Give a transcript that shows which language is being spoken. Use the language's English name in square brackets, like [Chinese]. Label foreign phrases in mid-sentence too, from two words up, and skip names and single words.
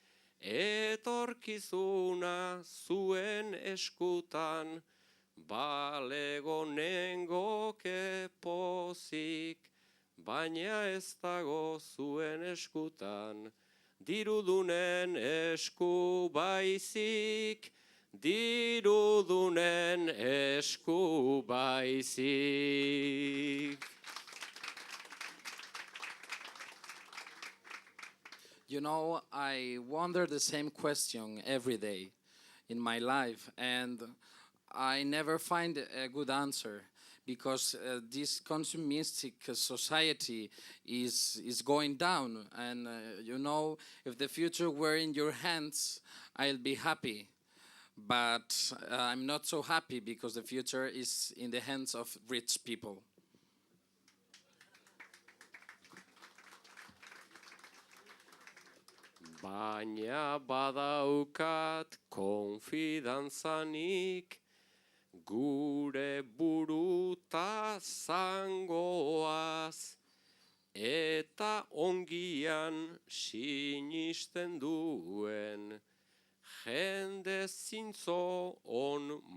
[Basque] etorkizuna zuen eskutan, balego nengoke pozik, baina ez dago zuen eskutan, dirudunen esku baizik, dirudunen esku baizik. [English] You know, I wonder the same question every day in my life, and I never find a good answer, because this consumistic society is going down, and you know, if the future were in your hands, I'll be happy. But I'm not so happy because the future is in the hands of rich people. [Basque] Baina badaukat konfidantzanik, gure buruta zangoaz, eta ongian sinisten duen, jende zintzo on